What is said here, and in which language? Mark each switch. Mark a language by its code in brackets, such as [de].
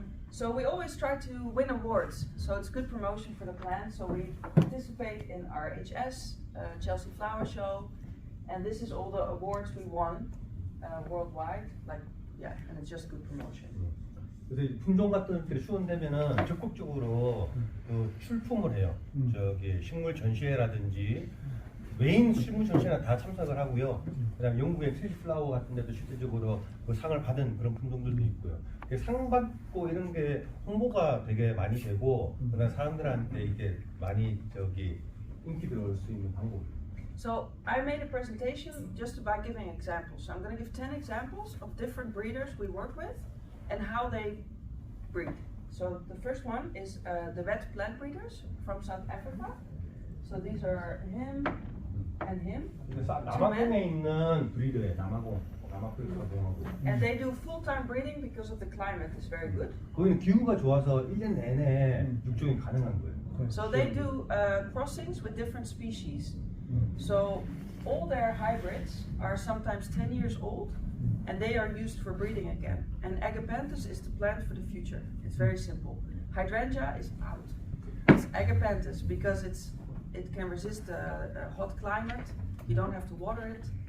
[en] So we always try to win awards. So it's good promotion for the plant. So we participate in RHS, Chelsea Flower Show, and this is all the awards we won worldwide. And it's just good promotion. [ko] 그래서 품종 같은 것들이 수원되면은 적극적으로 그 출품을 해요. 저기 식물 전시회라든지 메인 실무 전시회나 다 참석을 하고요. 그다음 영국의 트리 플라워 같은 데도 실질적으로 그 상을 받은 그런 품종들도 있고요. 상 받고 이런 게 홍보가 되게 많이 되고 그다음 사람들한테 이게 많이 인기를 얻을 수 있는 방법이에요. [en] So I made a presentation just by giving examples. So I'm going to give 10 examples of different breeders we work with and how they breed. So the first one is the red plant breeders from South Africa. So these are him and him. [ko] 남아공에 있는 브리더예요. 남아공. [en] And they do full-time breeding because of the climate is very good. [ko] 거기는 기후가 좋아서 1년 내내 육종이 가능한 거예요. [en] So they do crossings with different species. So all their hybrids are sometimes 10 years old and they are used for breeding again. And Agapanthus is the plant for the future. It's very simple. Hydrangea is out. It's Agapanthus because it can resist a hot climate. You don't have to water it.